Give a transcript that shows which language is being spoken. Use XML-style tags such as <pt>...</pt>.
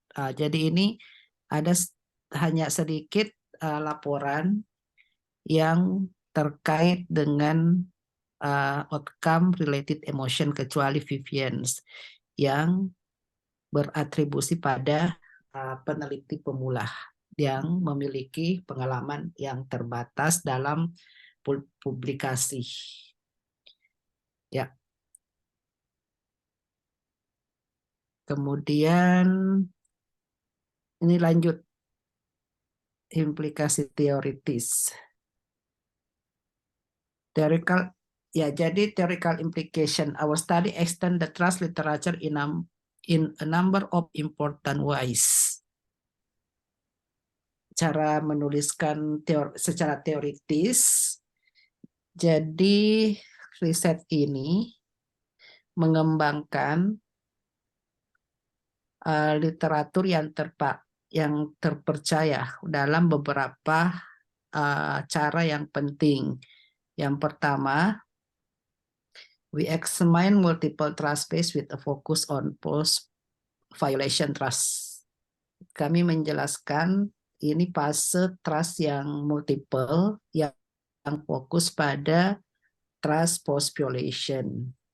<id>Jadi ini ada hanya sedikit laporan yang terkait dengan outcome related emotion kecuali Vivian's yang beratribusi pada peneliti pemula yang memiliki pengalaman yang terbatas dalam publikasi. Ya. Kemudian ini lanjut implikasi teoritis.</id> <en>Theoretical,</en> <id>ya, jadi</id> <en>theoretical implication. Our study extend the trust literature in a number of important ways.</en> <id>Cara menuliskan secara teoritis. Jadi riset ini mengembangkan literatur yang terpercaya dalam beberapa cara yang penting. Yang pertama,</id> <en>we examine multiple trust base with a focus on post-violation trust.</en> <id>Kami menjelaskan ini fase trust yang multiple, yang fokus pada trust post-violation.</id>